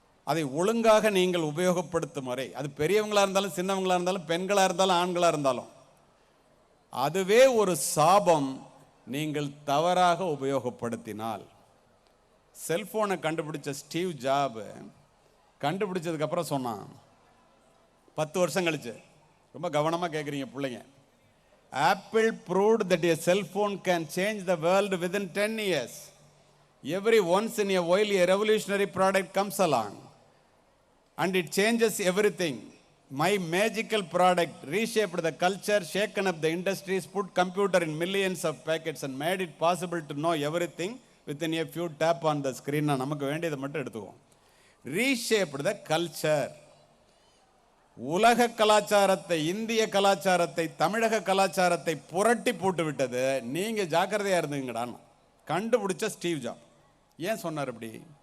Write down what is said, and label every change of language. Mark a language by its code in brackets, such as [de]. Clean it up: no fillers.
[ta] அதை ஒழுங்காக நீங்கள் உபயோகப்படுத்தும் வரை, அது பெரியவங்களாக இருந்தாலும் சின்னவங்களாக இருந்தாலும் பெண்களாக இருந்தாலும் ஆண்களாக இருந்தாலும், அதுவே ஒரு சாபம் நீங்கள் தவறாக உபயோகப்படுத்தினால். செல்போனை கண்டுபிடிச்ச ஸ்டீவ் ஜாப் கண்டுபிடிச்சதுக்கப்புறம் சொன்னான், 10 வருஷம் கழிச்சு, ரொம்ப கவனமாக கேட்குறீங்க பிள்ளைங்க, apple [en] proved that a cell phone can change the world within 10 years. Every once in a while a revolutionary product comes along and it changes everything. My magical product reshaped the culture, shaken up the industries, put computer in millions of packets and made it possible to know everything within a few tap on the screen. [ta] நமக்கு வேண்டியதை மட்டும் எடுத்துக்குவோம். [en] Reshaped the culture. [ta] உலக கலாச்சாரத்தை, இந்திய கலாச்சாரத்தை, தமிழக கலாச்சாரத்தை புரட்டி போட்டு விட்டது. நீங்க ஜாக்கிரதையா இருந்தீங்கடான்னு கண்டுபிடிச்ச ஸ்டீவ் ஜாப். ஏன் சொன்னார் அப்படி?